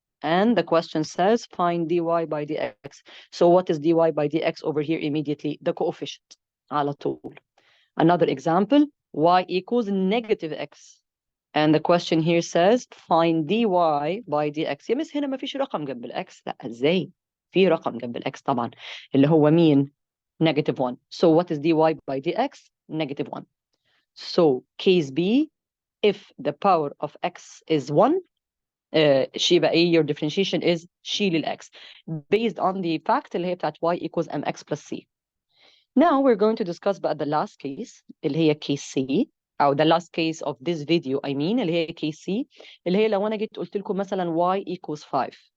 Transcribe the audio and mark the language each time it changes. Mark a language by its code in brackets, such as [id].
[en] And the question says find dy by dx. So what is dy by dx over here immediately? The coefficient على طول. Another example, y equals negative x. And the question here says find dy by dx. [ar] يا مس هنا ما فيش رقم جنب الاكس. لا ازاي؟ في رقم جنب الاكس طبعا اللي هو مين؟ negative 1. [en] So what is dy by dx? Negative 1. So case B, if the power of x is 1, [ar] يبقى ايه [en] your differentiation is شيل x based on the fact [ar] اللي هي بتاعت [en] y equals mx plus c. Now we're going to discuss بقى the last case اللي هي case C أو the last case of this video I mean اللي هي case C [ar] اللي هي لو أنا جيت قلت لكم مثلا [en] y equals 5.